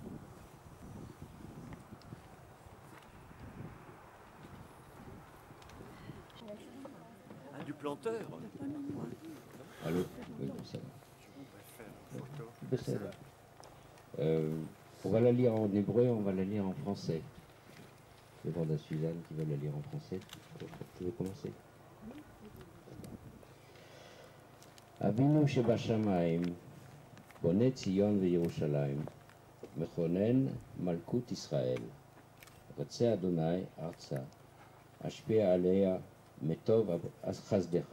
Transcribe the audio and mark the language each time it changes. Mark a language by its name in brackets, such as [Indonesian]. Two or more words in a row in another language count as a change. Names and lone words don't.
[French] Ah, du planteur. Allô? Oui, ça va. On va la lire en hébreu, on va la lire en français. Je demande à Suzanne qui va la lire en français. Tu veux commencer? [Hebrew] אבינו שבשמיים, בונה ציון וירושלים, מכונן מלכות ישראל, רוצה אדוני ארצה, השפיע עליה מטוב חסדך.